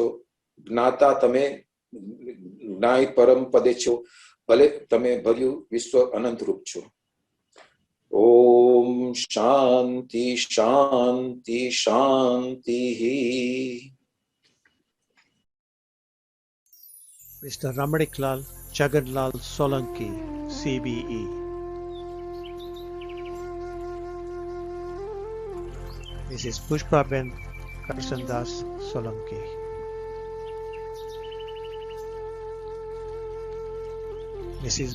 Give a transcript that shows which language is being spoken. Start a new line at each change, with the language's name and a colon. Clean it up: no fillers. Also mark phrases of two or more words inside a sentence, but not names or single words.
Gujarati: જ્ઞાતા તમે, જ્ઞાય પરમ પદે છો, ભલે તમે ભર્યું વિશ્વ અનંત રૂપ છો. ઓમ શાંતિ શાંતિ શાંતિ. Mr. Ramaniklal Chaganlal Solanki, CBE. Mrs. Pushpaben Karsandas Solanki. Mrs.